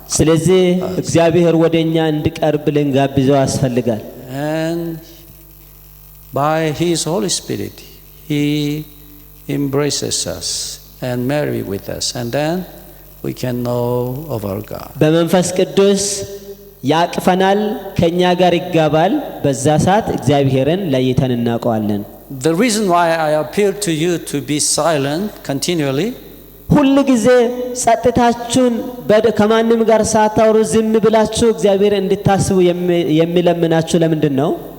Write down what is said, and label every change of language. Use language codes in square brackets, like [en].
[am] ስለዚህ እግዚአብሔር ወደኛ እንዲቀርብ ልንጋብዘው ያስፈልጋል። [en] And by His Holy Spirit He embraces us and marry with us, and then we can know of our God. [am] በመንፈስ ቅዱስ ያቅፈናል፣ ከኛ ጋር ይጋባል። በዛ ሰዓት እግዚአብሔርን ለይተን እናውቀዋለን። [en] The reason why I appeal to you to be silent continually, [am] ሁሉ ጊዜ ጸጥታችሁን ከማንም ጋር ሳታወሩ ዝም ብላችሁ እግዚአብሔር እንድታስቡ የሚለምናችሁ ለምንድን ነው?